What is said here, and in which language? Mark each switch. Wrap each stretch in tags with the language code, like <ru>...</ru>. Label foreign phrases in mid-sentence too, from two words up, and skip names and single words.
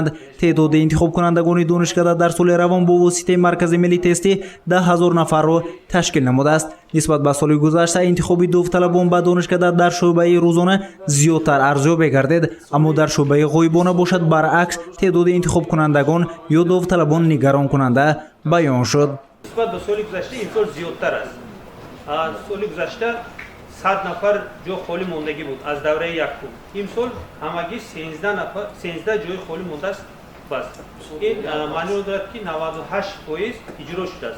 <tg>теъдоди интихобкунандагони донишкада дар соли равон бо воситаи маркази миллии тести 10,000 нафарро ташкил намудааст. нисбат ба соли гузашта интихоби довталабон ба донишкада дар шӯъбаи рӯзона зиёдтар арзёбе гардид, аммо дар шӯъбаи ғоибона бошад баръакс теъдоди интихобкунандагон ё довталабон нигаронкунанда баён шуд. Нисбат ба соли гузашта ин сол зиёдтар аст. Соли гузашта 100 нафар ҷой холӣ мондагӣ буд аз даври якум. Ин сол ҳамагӣ 13 ҷойи холӣ мондааст. Пас ин маънӣ дорад, ки 98% иҷро шудааст.</tg>